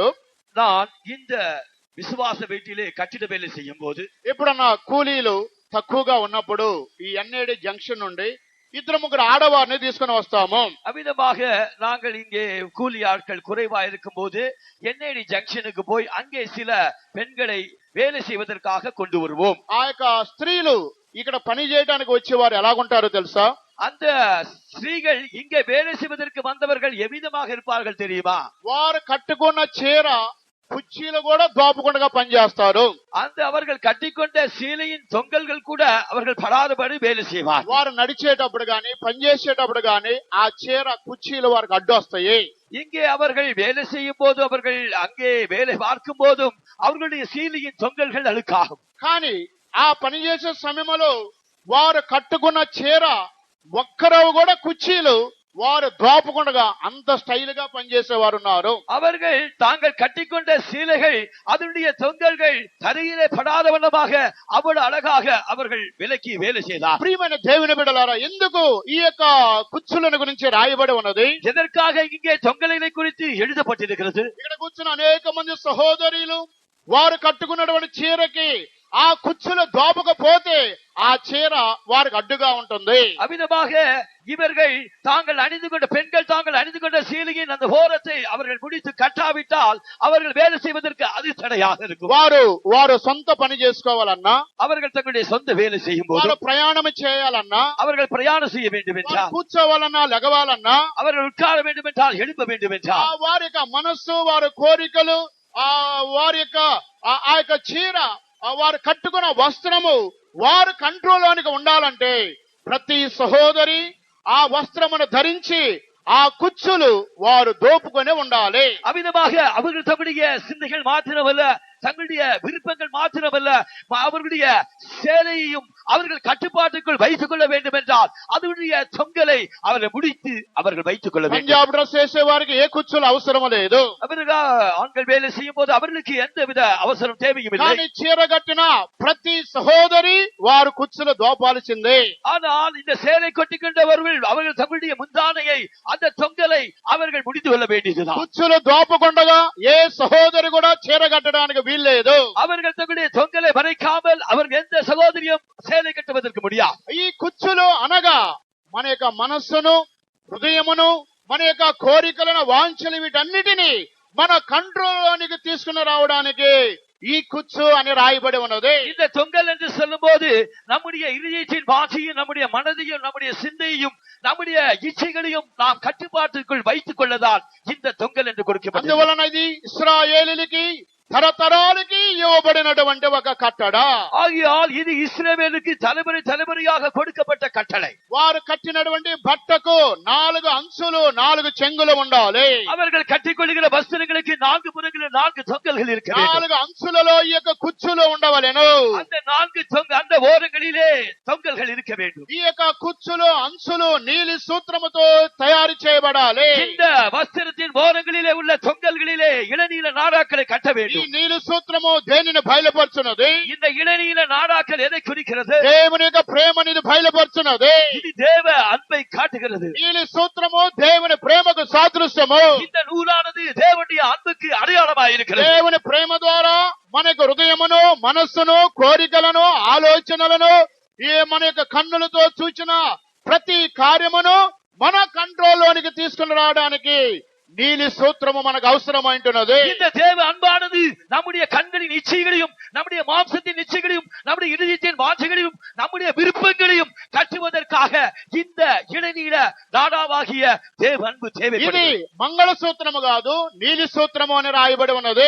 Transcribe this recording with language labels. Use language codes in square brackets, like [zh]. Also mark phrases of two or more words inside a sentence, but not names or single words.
[ta] நான் இந்த விசுவாச வீட்டிலே கட்டிட வேலை செய்யும் போது [te] ఎప్పుడన్నా కూలీలు తక్కువగా ఉన్నప్పుడు ఈ ఎన్ఏడి జంక్షన్ నుండి 2-3 ఆడవారిని తీసుకుని వస్తాము. [ta] அவ்விதமாக நாங்கள் இங்கே கூலி ஆட்கள் குறைவா இருக்கும் போது என்ஐடி ஜங்ஷனுக்கு போய் அங்கே சில பெண்களை வேலை செய்வதற்காக கொண்டு வருவோம். [te] ఆ యొక్క స్త్రీలు ఇక్కడ పని చేయడానికి వచ్చేవారు ఎలాగుంటారో తెలుసా? [ta] அந்த ஸ்திரீகள் இங்கே வேலை செய்வதற்கு வந்தவர்கள் எவ்விதமாக இருப்பார்கள் தெரியுமா? [te] వారు కట్టుకున్న చీర కుర్చీలు కూడా దోపకుండా పనిచేస్తారు. [ta] அந்த அவர்கள் கட்டிக்கொண்ட சீலையின் தொங்கல்கள் கூட அவர்கள் படாதபடி வேலை செய்வார். [te] వారు నడిచేటప్పుడు గాని, పనిచేసేటప్పుడు గాని ఆ చీర కుర్చీలు వారికి అడ్డొస్తాయి. [ta] இங்கே அவர்கள் வேலை செய்யும் போது, அவர்கள் அங்கே வேலை பார்க்கும் போதும் அவர்களுடைய சீலையின் தொங்கல்கள் அழுக்காகும். [te] కానీ ఆ పని చేసే సమయంలో వారు కట్టుకున్న చీర ఒక్కరవు కూడా కుర్చీలు వారు దోపకుండా అంత స్టైల్ గా పనిచేసేవారు ఉన్నారు. [ta] அவர்கள் தாங்கள் கட்டிக்கொண்ட சீலைகள், அதனுடைய தொங்கல்கள் தரையிலே படாத வண்ணமாக அவ்வளவு அழகாக அவர்கள் விலக்கி வேலை செய்தார். [te] ప్రియమైన దేవుని బిడ్డలారా, ఎందుకు ఈ యొక్క కుచ్చులను గురించి రాయబడి ఉన్నది? [ta] எதற்காக இங்கே தொங்கல்களை குறித்து எழுதப்பட்டிருக்கிறது? [te] ఇక్కడ కూర్చున్న అనేక మంది సహోదరులు వారు కట్టుకున్నటువంటి చీరకి ఆ కుచ్చులు దోపకపోతే ఆ చీర వారికి అడ్డుగా ఉంటుంది. [ta] அவ்விதமாக இவர்கள் தாங்கள் அணிந்து கொண்ட பெண்கள் தாங்கள் அணிந்து கொண்ட சீலையின் அந்த ஓரத்தை அவர்கள் முடித்து கட்டாவிட்டால் அவர்கள் வேலை செய்வதற்கு அது தடையாக இருக்கும். [te] వారు సొంత పని చేసుకోవాలన్నా, [ta] அவர்கள் தங்களுடைய சொந்த வேலை செய்யும் போது, [te] వారు ప్రయాణం చేయాలన్నా, [ta] அவர்கள் பிரயாணம் செய்ய வேண்டும் என்றால், [te] కూర్చోవాలన్నా, లెగవాలన్నా, [ta] அவர்கள் உட்கார வேண்டும் என்றால், எழுப்ப வேண்டும் என்றால், [te] వారి యొక్క మనస్సు, వారి కోరికలు, వారి యొక్క ఆ యొక్క చీర, వారు కట్టుకున్న వస్త్రము వారు కంట్రోల్లోనికి ఉండాలంటే ప్రతి సహోదరి ఆ వస్త్రమును ధరించి ఆ కుచ్చులు వారు దోపుకొని ఉండాలి. [ta] அவ்விதமாக அவர்கள் தங்களுடைய சிந்தைகள் மாத்திரமல்ல, தங்களுடைய விருப்பங்கள் மாத்திரமல்ல, அவர்களுடைய சேலையையும் அவர்கள் கட்டுப்பாட்டுக்குள் வைத்துக் கொள்ள வேண்டும் என்றால் அதனுடைய தொங்கலை அவர்கள் முடித்து அவர்கள் வைத்துக் கொள்ள வேண்டும். [te] పంజాబ్ డ్రెస్ వేసే వారికి ఏ కుచ్చులు అవసరం లేదు. [ta] அவர்கள் ஆண்கள் வேலை செய்யும் போது அவர்களுக்கு எந்தவித அவசரம் தேவையும் இல்லை. [te] కానీ చీర కట్టిన ప్రతి సహోదరి వారు కుచ్చులు దోపాల్సిందే. [ta] ஆனால் இந்த சேலை கொட்டிக்கொண்டவர்கள் அவர்கள் தங்களுடைய முந்தானையை அந்த தொங்கலை அவர்கள் முடித்து கொள்ள வேண்டியதுதான். [te] కుచ్చులు దోపకుండగా ఏ సహోదరి కూడా చీర కట్టడానికి వీల్లేదు. [ta] அவர்கள் தங்களுடைய தொங்கலை மறைக்காமல் அவர்கள் எந்த சகோதரியும் சேலை கட்டுவதற்கு முடியாது. [te] ఈ కుచ్చులు అనగా మన యొక్క మనస్సును, హృదయమును, మన యొక్క కోరికలను, వాంఛలు వీటన్నిటినీ మన కంట్రోల్లోనికి తీసుకుని రావడానికి ఈ కుచ్చు అని రాయబడి ఉన్నది. [ta] இந்த தொங்கல் என்று சொல்லும் போது நம்முடைய இதயத்தின் வாஞ்சையும், நம்முடைய மனதையும், நம்முடைய சிந்தையும், நம்முடைய இச்சைகளையும் நாம் கட்டுப்பாட்டுக்குள் வைத்துக் கொள்ளதான் இந்த தொங்கல் என்று கொடுக்கப்பட்டது. [te] అందువలన ఇది ఇశ్రాయేలులకి తరతరాలకి ఇవ్వబడినటువంటి ఒక కట్టడ. [ta] ஆகையால் இது இஸ்ரவேலுக்கு தலைமுறை தலைமுறையாக கொடுக்கப்பட்ட கட்டளை. [te] వారు కట్టినటువంటి బట్టకు 4 అంచులు, 4 చెంగులు ఉండాలి. [ta] அவர்கள் கட்டிக்கொள்ளுகிற வஸ்திரங்களுக்கு 4 புறங்களில் 4 தொங்கல்கள் இருக்க வேண்டும். [te] 4 అంచులలో ఈ యొక్క కుచ్చులు ఉండవలెను. [ta] அந்த 4 அந்த ஓரங்களிலே தொங்கல்கள் இருக்க வேண்டும். [te] ఈ యొక్క కుచ్చులు, అంచులు నీలి సూత్రముతో తయారు చేయబడాలి. [ta] இந்த வஸ்திரத்தின் ஓரங்களிலே உள்ள தொங்கல்களிலே இளநீல நாடாக்களை கட்ட வேண்டும். [te] ఈ నీలి సూత్రము దేనిని బయలుపరుచున్నది? [ta] இந்த இளநீல நாடாக்கள் எதை குறிக்கிறது? [te] దేవుని యొక్క ప్రేమని ఇది బయలుపరుచున్నది. [ta] இது தேவ அன்பை காட்டுகிறது. [te] నీలి సూత్రము దేవుని ప్రేమకు సాదృశ్యము. [ta] இந்த నూలాனது தேவனுடைய அன்புக்கு அடையாளமாக இருக்கிறது. [te] దేవుని ప్రేమ ద్వారా మనకు హృదయమును, మనస్సును, కోరికలను, ఆలోచనలను, ఈ మన యొక్క కన్నులతో చూచిన ప్రతి కార్యమును మన కంట్రోల్లోనికి తీసుకుని రావడానికి నీలి సూత్రము మనకు అవసరమైంటున్నది. [ta] இந்த தேவ அன்பானது நம்முடைய கண்களின் இச்சைகளையும், நம்முடைய மாம்சத்தின் இச்சைகளையும், நம்முடைய இதயத்தின் வாஞ்சைகளையும், நம்முடைய விருப்பங்களையும் கட்டுவதற்காக இந்த இளநீல நாடாவாகிய தேவ அன்பு [te] ఇది [ta] தேவைப்படுகிறது. [te] మంగళ సూత్రము కాదు, నీలి సూత్రము అని రాయబడి ఉన్నది.